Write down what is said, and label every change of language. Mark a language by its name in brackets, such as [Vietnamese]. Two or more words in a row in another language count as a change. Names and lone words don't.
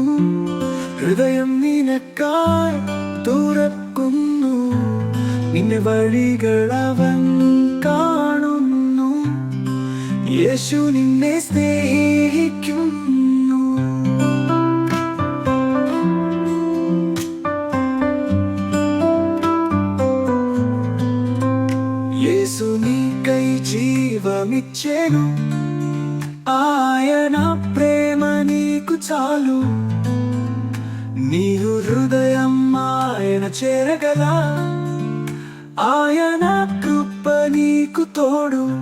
[Malayalam] ഹൃദയം നിനക്കായി തുറക്കുന്നു നിന്റെ വഴികൾ അവൻ കാണുന്നു യേശു നിന്നെ സ്നേഹിക്കുന്നു [Telugu] యేసు నీకై జీవమిచ్చెను ఆయన ప్రేమ నీకు చాలు నీ హృదయం ఆయన చేరగల ఆయన కృప నీకు తోడు